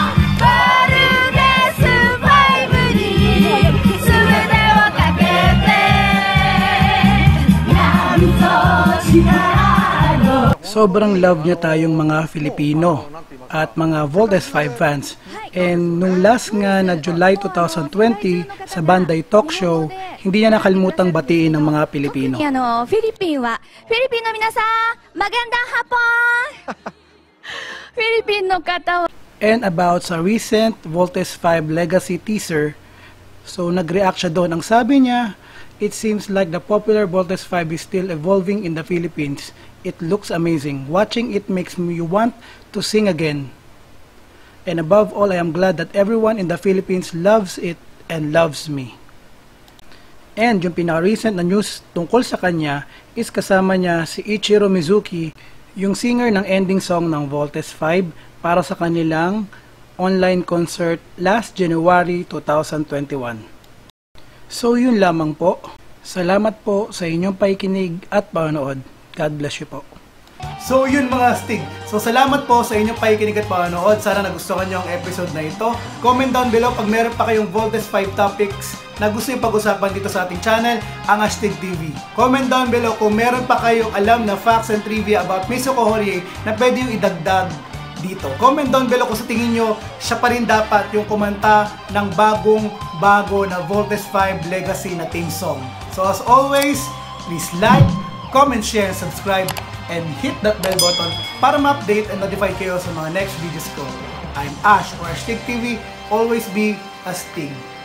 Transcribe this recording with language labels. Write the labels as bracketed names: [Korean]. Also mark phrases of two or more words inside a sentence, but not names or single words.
[Filipino] Sobrang love niya tayong mga Filipino at mga Voltes 5 fans. And nung last nga na July 2020 sa Banday Talk Show, hindi niya nakalimutang batiin ng mga Pilipino. [Japanese] フィリピンはフィリピンの皆さん、 [Filipino] magandang hapon. [Japanese] フィリピンの方は [Filipino] And about sa recent Voltes 5 Legacy teaser, so nag-react siya doon. Ang sabi niya, [English] it seems like the popular Voltes 5 is still evolving in the Philippines. It looks amazing. Watching it makes me want to sing again. And above all, I am glad that everyone in the Philippines loves it and loves me. [Filipino] And yung pinaka-recent na news tungkol sa kanya is kasama niya si Ichiro Mizuki, yung singer ng [English] ending song [Filipino] ng Voltes 5 para sa kanilang [English] online concert last January 2021. [Filipino] So yun lamang po. Salamat po sa inyong pakikinig at panonood. [English] God bless you po. [Filipino] So yun mga Stig. So salamat po sa inyong pakikinig at panonood. Sana nagustuhan nyo ang episode na ito. [English] Comment down below [Filipino] pag meron pa kayong Voltes 5 topics na gusto yung pag-usapan dito sa ating channel, ang Astig TV. [English] Comment down below [Filipino] kung meron pa kayong alam na [English] facts and trivia about [Filipino] Mitsuko Horie na pwede yung idagdag dito. [English] Comment down below [Filipino] kung sa tingin nyo siya pa rin dapat yung kumanta ng bago na Voltes 5 Legacy na [English] theme song. So as always, please like, comment, share, and subscribe, and hit that bell button [Filipino] para ma-update [English] and notify [Filipino] kayo sa mga [English] next videos ko. I'm Ash or Astig TV. Always be Astig.